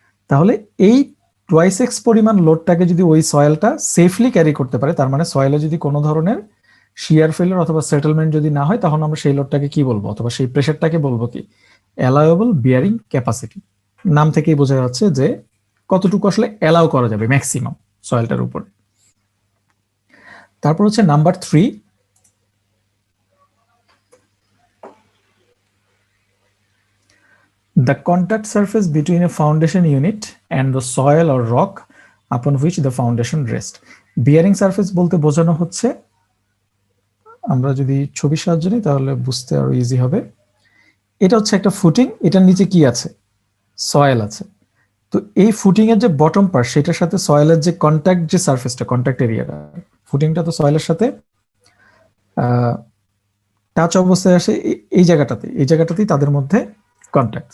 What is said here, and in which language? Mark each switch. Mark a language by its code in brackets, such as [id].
[bn] তাহলে এই twice x পরিমাণ লোডটাকে যদি ওই সয়েলটা সেফলি ক্যারি করতে পারে, তার মানে সয়েলে যদি কোনো ধরনের শিয়ার ফেলিয়ার অথবা সেটেলমেন্ট যদি না হয়, তখন আমরা সেই লোডটাকে কি বলবো, অথবা সেই প্রেশারটাকে বলবো কি অ্যালাউয়েবল বিয়ারিং ক্যাপাসিটি। নাম থেকেই বোঝা যাচ্ছে যে কতটুকু আসলে অ্যালাউ করা যাবে ম্যাক্সিমাম সয়েলটার উপরে। তারপর হচ্ছে number 3, [en] the contact surface between a foundation unit and the soil or rock upon which the foundation rests. [bn] Bearing surface বলতে বোঝানো হচ্ছে, আমরা যদি ছবির সাহায্য নিই তাহলে বুঝতে আরো ইজি হবে। এটা হচ্ছে একটা ফুটিং, এটার নিচে কি আছে? সয়েল আছে। তো এই ফুটিং এর যে বটম পার্ট, সেটার সাথে সয়েলের যে কন্ট্যাক্ট, যে সারফেসটা, কন্ট্যাক্ট এরিয়াটা, ফুটিংটা তো সয়েলের সাথে টাচ অবস্থায় আসে এই জায়গাটাতেই তাদের মধ্যে কন্ট্যাক্ট।